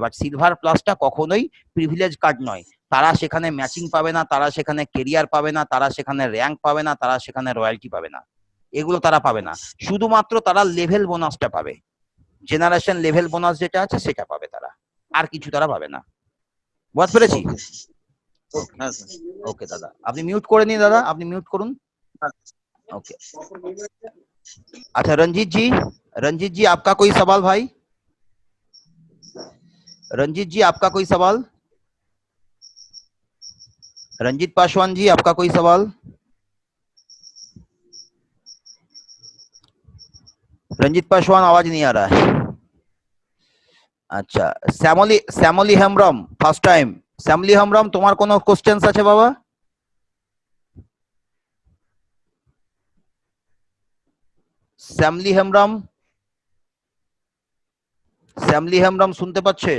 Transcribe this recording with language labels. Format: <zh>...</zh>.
<bn>But silver প্লাসটা কখনোই privilege card নয়, তারা সেখানে ম্যাচিং পাবে না, তারা সেখানে কেরিয়ার পাবে না, তারা সেখানে র্যাঙ্ক পাবে না, তারা সেখানে রয়্যালটি পাবে না, এগুলো তারা পাবে না। শুধুমাত্র তারা লেভেল বোনাসটা পাবে, জেনারেশন লেভেল বোনাস যেটা আছে সেটা পাবে তারা, আর কিছু তারা পাবে না। বুঝতে পেরেছি? হ্যাঁ স্যার। ওকে দাদা, আপনি মিউট করে নিন, দাদা আপনি মিউট করুন।</bn> <hi>ओके, अच्छा रंजीत जी आपका कोई सवाल भाई? रंजीत जी आपका कोई सवाल? रंजीत पासवान जी आपका कोई सवाल? रंजीत पासवान आवाज नहीं आ रहा है।</hi> <bn>अच्छा, শ্যামলী হেমব্রম ফার্স্ট টাইম। শ্যামলী হেমব্রম, তোমার কোনো কোশ্চেনস আছে বাবা? শ্যামলী হেমব্রম শুনতে পাচ্ছে?</bn>